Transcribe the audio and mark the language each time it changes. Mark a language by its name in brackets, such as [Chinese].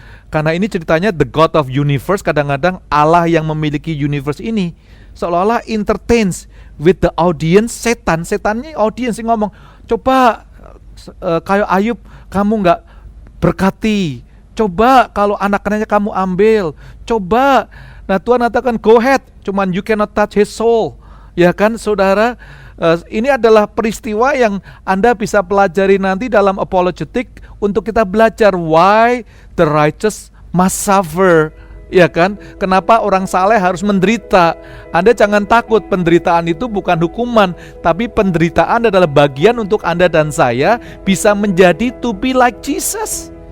[Indonesian] Karena ini ceritanya [English] the God of universe, [Indonesian] kadang-kadang Allah yang memiliki universe ini seolah-olah [English] entertains with the audience. [Indonesian] Setannya audience yang ngomong, coba kayak Ayub kamu nggak berkati, coba kalau anak-anaknya kamu ambil, coba. Nah Tuhan katakan [English] go ahead, [Indonesian] cuman [English] you cannot touch his soul. [Indonesian] Ya kan saudara, ini adalah peristiwa yang Anda bisa pelajari nanti dalam apologetic untuk kita belajar [English] why the righteous must suffer. [Indonesian] Ya kan? Kenapa orang saleh harus menderita? Anda jangan takut, penderitaan itu bukan hukuman, tapi penderitaan adalah bagian untuk Anda dan saya bisa menjadi [English] to be like Jesus.